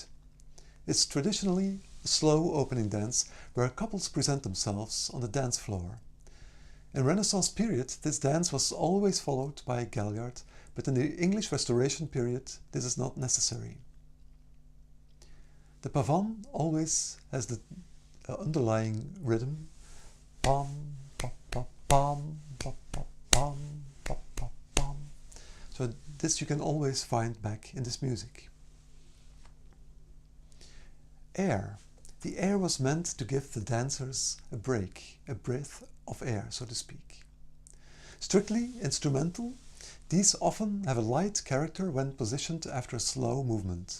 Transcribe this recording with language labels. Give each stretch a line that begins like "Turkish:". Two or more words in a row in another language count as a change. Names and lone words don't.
English: It's traditionally a slow opening dance where couples present themselves on the dance floor. In Renaissance period, this dance was always followed by a galliard, but in the English Restoration period, this is not necessary. The pavane always has the underlying rhythm, pam, pa, pa, pam, pa, pa, pam, pa, pa, pam. So this you can always find back in this music. Air. The air was meant to give the dancers a break, a breath of air, so to speak. Strictly instrumental, these often have a light character when positioned after a slow movement.